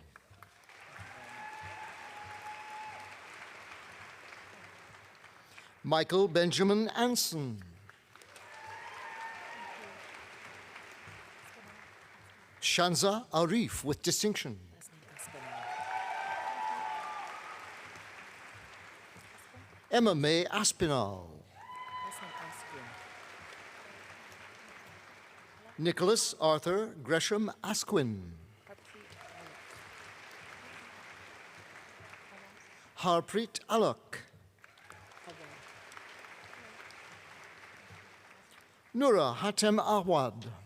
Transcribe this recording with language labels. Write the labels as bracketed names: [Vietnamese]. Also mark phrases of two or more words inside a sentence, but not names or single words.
[English] Michael Benjamin Anson. Shanza Arif with distinction. Emma May Aspinall. Nicholas Arthur Gresham Asquin. Harpreet Alok. Nura Hatem Awad.